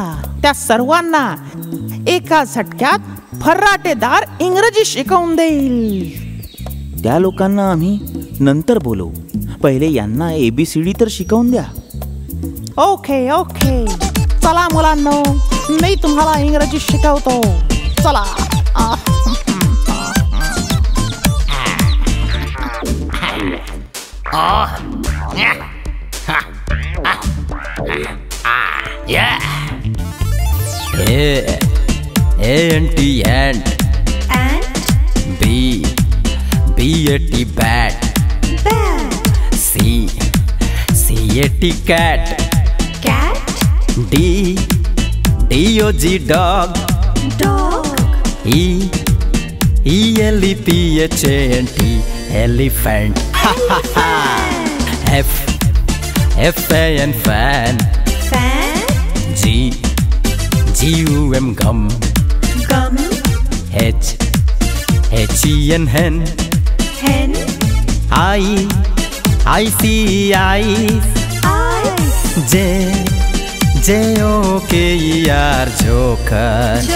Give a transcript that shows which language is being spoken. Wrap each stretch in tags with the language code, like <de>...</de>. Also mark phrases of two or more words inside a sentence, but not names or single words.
<mr>त्या सर्वांना एका झटक्यात फर्राटेदार इंग्रजी शिकवून देईल. त्या लोकांना आम्ही नंतर बोलवू. पहिले यांना ABCD तर शिकवून द्या. ओके. चला मुलांनो, मी तुम्हाला इंग्रजी शिकवतो. चला.</mr> <en>A&T ant. B-A-T bat. C-A-T cat. D-O-G dog. E-L-E-P-H-A-N-T elephant. F-A-N fan. G-U-M gum. H-E-N hen. I-C-E-eyes. J-O-K-E-R joker.</en>